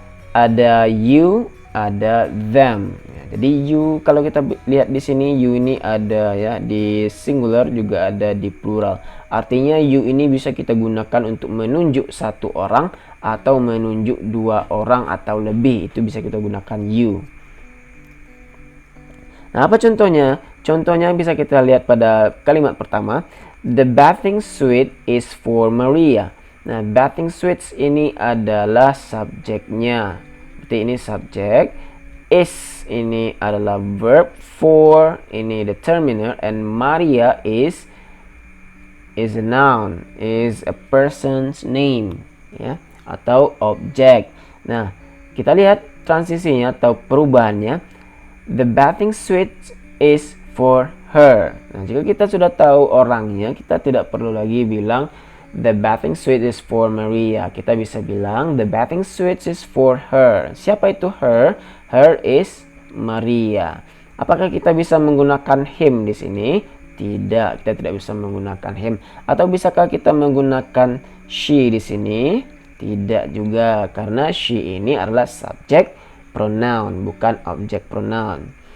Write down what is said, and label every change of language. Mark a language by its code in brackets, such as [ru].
[id] Ada you, ada them. Ya, jadi you kalau kita lihat di sini you ini ada ya di singular juga ada di plural. Artinya you ini bisa kita gunakan untuk menunjuk satu orang atau menunjuk dua orang atau lebih. Itu bisa kita gunakan you. Nah, apa contohnya? Contohnya bisa kita lihat pada kalimat pertama. [en] The bathing suite is for Maria. [id] Nah, bathing suites ini adalah subjeknya. Berarti ini subjek. Is ini adalah verb. [en] For ini determiner. And Maria is a noun. Is a person's name. [id] Ya, atau objek. Nah, kita lihat transisinya atau perubahannya. [en] The bathing suite is for her. [id] Nah, jika kita sudah tahu orangnya, kita tidak perlu lagi bilang [en] the bathing suite is for Maria. [id] Kita bisa bilang [en] the bathing suite is for her. [id] Siapa itu [en] her? Her is Maria. [id] Apakah kita bisa menggunakan him di sini? Tidak, kita tidak bisa menggunakan him. Atau bisakah kita menggunakan she di sini? Tidak juga, karena she ini adalah subject pronoun, bukan object pronoun.